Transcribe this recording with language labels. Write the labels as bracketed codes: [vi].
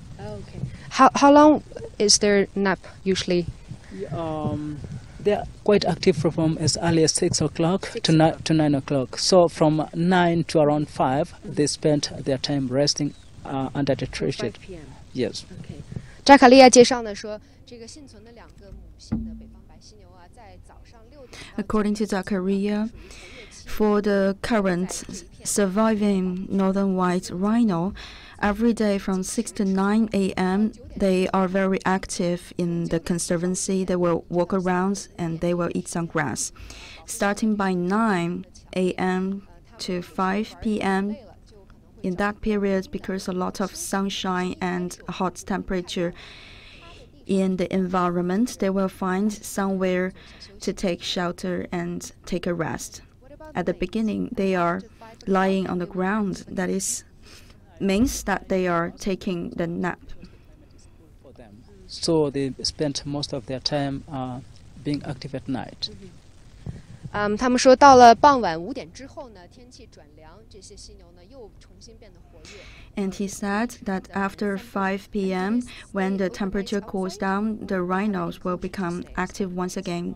[en] Okay. How long is their nap usually? They are quite active from as early as 6 o'clock to 9 o'clock. So from 9 to around 5, they spend their time resting under the tree shade. 5 p.m. Yes. Okay. [zh] 扎卡利亚介绍呢说，这个幸存的两个母性的北方白犀牛啊，在早上6点。 [en] According to Zachariah, For the current surviving northern white rhino, every day from 6 to 9 a.m., they are very active in the conservancy. They will walk around and they will eat some grass. Starting by 9 a.m. to 5 p.m., in that period, because a lot of sunshine and hot temperature in the environment, they will find somewhere to take shelter and take a rest. At the beginning, they are lying on the ground. That means that they are taking the nap. So they spend most of their time being active at night. [zh] 他们说到了傍晚5点之后呢，天气转凉，这些犀牛呢又重新变得活跃。 [en] And he said that after 5 p.m., when the temperature cools down, the rhinos will become active once again.